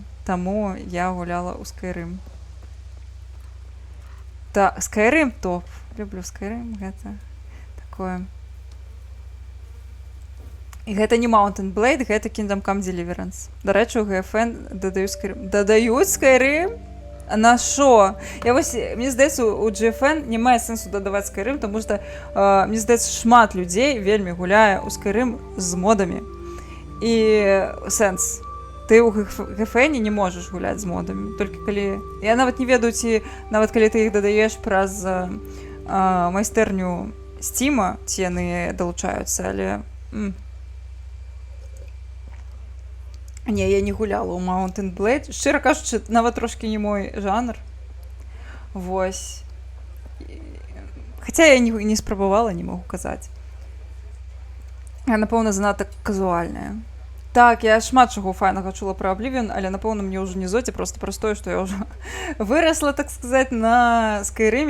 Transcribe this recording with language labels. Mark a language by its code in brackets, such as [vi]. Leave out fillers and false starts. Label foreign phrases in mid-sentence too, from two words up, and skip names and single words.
[be] Таму я гуляла ў Skyrim. Так, Skyrim топ. Люблю Skyrim, гэта такое. І гэта не Mountain Blade, гэта Kingdom Come Deliverance. Дарэчы, у GFN дадаюць Skyrim. Дадаюць Skyrim? [uk] А на що? Мені здається, у GFN немає сенсу додавати Skyrim, тому що, мені здається, шмат людей вельми гуляє у Skyrim з модами. І сенс. Ти у GFN не можеш гуляти з модами. Тільки коли... Я навіть не ведаю, ці, навіть коли ти їх додаєш праз майстерню Steam, ці вони долучаються, але... Не, я не гуляла у Mountain Blade. [be] Шчыра кажучы, нават трошки не мой жанр. Вось. Хаця я не спрабавала, не могу казаць. Я, напэўна, занадта казуальная. Так, я шмат чаго файнага чула пра Oblivion, але, напэўна, мне ўжо не зоце, просто праз тое, што я ўжо вырасла, так сказаць, на Skyrim.